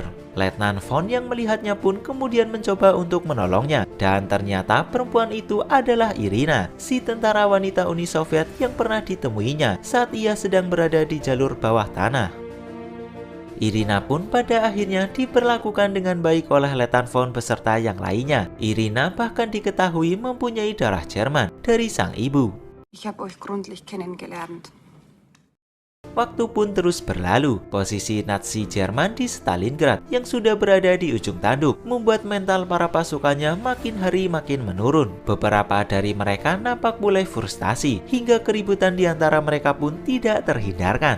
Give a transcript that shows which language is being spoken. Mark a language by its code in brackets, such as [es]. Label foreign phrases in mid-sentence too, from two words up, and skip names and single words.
[id] Letnan von yang melihatnya pun kemudian mencoba untuk menolongnya, dan ternyata perempuan itu adalah Irina, si tentara wanita Uni Soviet yang pernah ditemuinya saat ia sedang berada di jalur bawah tanah. Irina pun pada akhirnya diperlakukan dengan baik oleh Letnan von beserta yang lainnya. Irina bahkan diketahui mempunyai darah Jerman dari sang ibu. [de] Ich habe euch gründlich kennengelernt. [id] Waktu pun terus berlalu. Posisi Nazi Jerman di Stalingrad yang sudah berada di ujung tanduk membuat mental para pasukannya makin hari makin menurun. Beberapa dari mereka nampak mulai frustasi hingga keributan di antara mereka pun tidak terhindarkan.